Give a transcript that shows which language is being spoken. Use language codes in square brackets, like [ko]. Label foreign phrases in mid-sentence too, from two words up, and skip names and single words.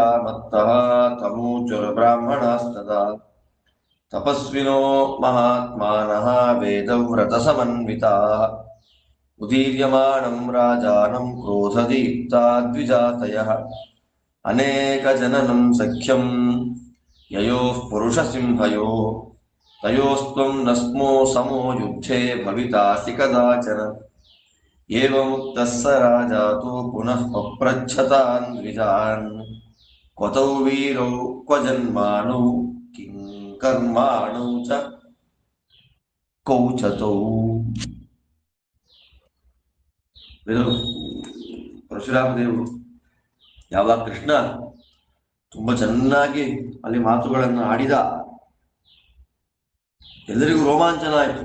[sa] ಮತ್ತಃ ತಮೂಚುರ್ಬ್ರಾಹ್ಮಣಾಸ್ತದಾ ತಪಸ್ವಿನೋ ಮಹಾತ್ಮಾನಃ ವೇದವ್ರತಸಮನ್ವಿತಾಃ ಉದೀರ್ಯಮಾಣಂ ರಾಜಾನಂ ಕ್ರೋಧದೀಪ್ತಾ ದ್ವಿಜಾತಯಃ ಅನೇಕಜನನಂ ಸಖ್ಯಂ ಯಯೋಃ ಪುರುಷಸಿಂಹಯೋಃ ತಯೋಸ್ತ್ವಂ ನ ಸ್ಮೋ ಸಮೋ ಯುದ್ಧೇ ಭವಿತಾಸಿ ಕದಾಚನ. ಏವಮುಕ್ತಃ ಸ ರಾಜಾತು ಪುನಃ ಪಪ್ರಚ್ಛತಾನ್ ದ್ವಿಜಾನ್ ಕ್ವತೌ ವೀರೌ ಕ್ವ ಜನ್ಮಾನೌ ಕಿಂ ಕರ್ಮಾಣೌ ಚ ಕೌಚತೌ. [kn] ಪರಶುರಾಮ ದೇವರು ಯಾವಾಗ ಕೃಷ್ಣ ತುಂಬಾ ಚೆನ್ನಾಗಿ ಅಲ್ಲಿ ಮಾತುಗಳನ್ನು ಆಡಿದ, ಎಲ್ಲರಿಗೂ ರೋಮಾಂಚನ ಆಯಿತು.